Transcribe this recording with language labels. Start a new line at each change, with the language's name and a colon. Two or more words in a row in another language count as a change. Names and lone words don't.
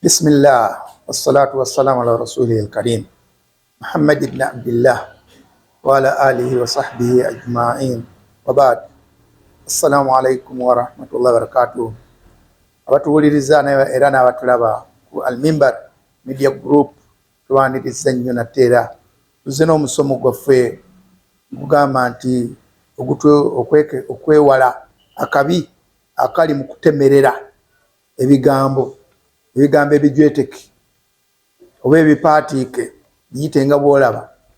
Arabic: بسم الله والصلاة والسلام على رسوله الكريم محمد بن عبد الله وعلى آله وصحبه أجمعين وبعد السلام عليكم ورحمة الله وبركاته.
Ganda: abatuwuliriza era n'abatulaba ku Al-Mimbar Media Group tuwaniriza nnyo nateera tuzze n'omusomo gwaffe gugamba nti okwewala akabi akali mu kutemerera ebigambo ebijweteke oba ebipaatiike biyite nga bwolaba